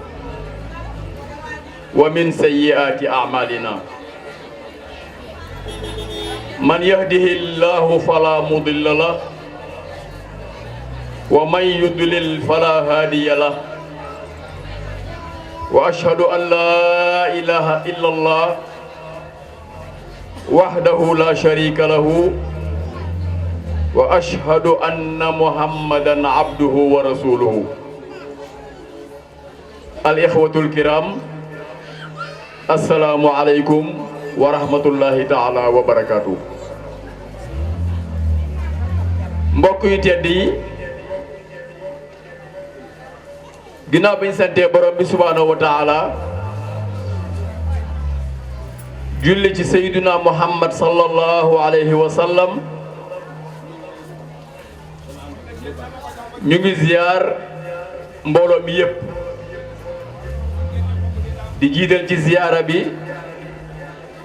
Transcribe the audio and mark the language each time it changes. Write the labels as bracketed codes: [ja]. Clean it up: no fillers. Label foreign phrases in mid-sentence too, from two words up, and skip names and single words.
[ar] ومن سيئات أعمالنا من يهده الله فلا مضل له ومن يضلل فلا هادي له وأشهد أن لا إله إلا الله وحده لا شريك له وأشهد أن محمدا عبده ورسوله. الإخوة الكرام، السلام عليكم ورحمة الله تعالى وبركاته. [wo] mbokk yu tedd yi, ginnaaw bi ñu santee borom bi [ar] سبحانه وتعالى [wo] julli ci [ar] سيدنا محمد صلى الله عليه وسلم, [wo] ñu ngi ziyaar mbooloo mi yépp di jiital ci ziyaara bi